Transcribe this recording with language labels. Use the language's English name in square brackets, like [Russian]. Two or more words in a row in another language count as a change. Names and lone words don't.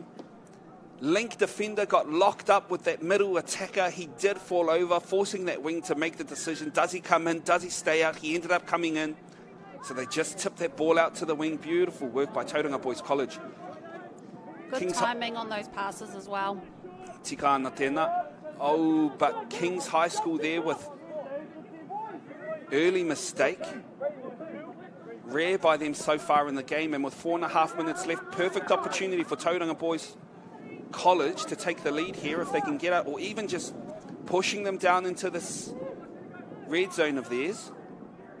[English] Link defender got locked up with that middle attacker. He did fall over, forcing that wing to make the decision. Does he come in? Does he stay out? He ended up coming in. So they just tipped that ball out to the wing. Beautiful work by Tauranga Boys College. Good timing on those passes as well. [Māori] Tika ana tēnā. [English] Oh, but Kings High School there with early mistake. Rare by them so far in the game, and with 4.5 minutes left, perfect opportunity for Tauranga Boys College to take the lead here if they can get out, or even just pushing them down into this red zone of theirs.